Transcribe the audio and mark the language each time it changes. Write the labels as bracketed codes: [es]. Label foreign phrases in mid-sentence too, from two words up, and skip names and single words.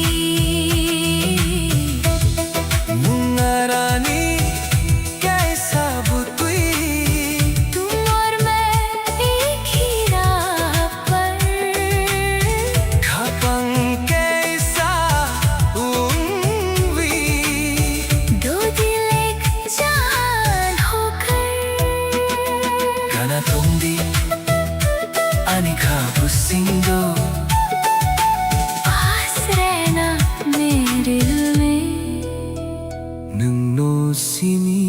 [trp] मुन्ना रानी कैसा बुतुई [hi] तुम और मैं एक ही राह पर [trp] खपंग कैसा उम्वी [hi] दो दिल एक जान होकर [trp] Kana tongdi ani kabusindo [hi] पास रहना मेरे दिल में [trp] nungno sini